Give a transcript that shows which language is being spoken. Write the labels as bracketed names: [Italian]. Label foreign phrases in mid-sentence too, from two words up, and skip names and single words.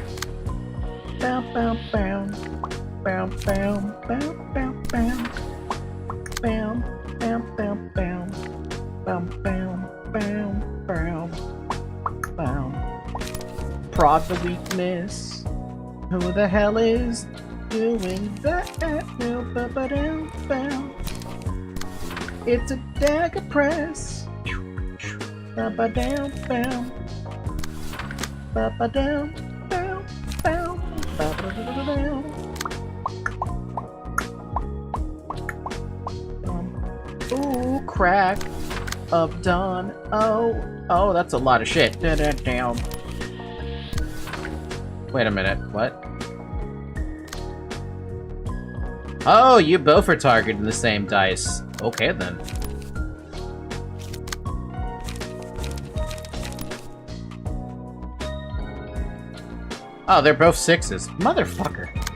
[English] Bam, bam, bam. Bam, bam, bam, bam, bam. Bam, bam, bam, bam. Bam, bam, bam, bam. Bam. Prod the weakness. Who the hell is doing that? No, ba-ba-dam, bam. It's a dagger press. Ba-ba-dam, bam. Ba-ba-dam, bam, bam. Ba-ba-da-da-da-dam. Ooh, crack of dawn. Oh, that's a lot of shit. Da-da-dam. Wait a minute, what? Oh, you both are targeting the same dice. Okay, then. Oh, they're both 6s. Motherfucker.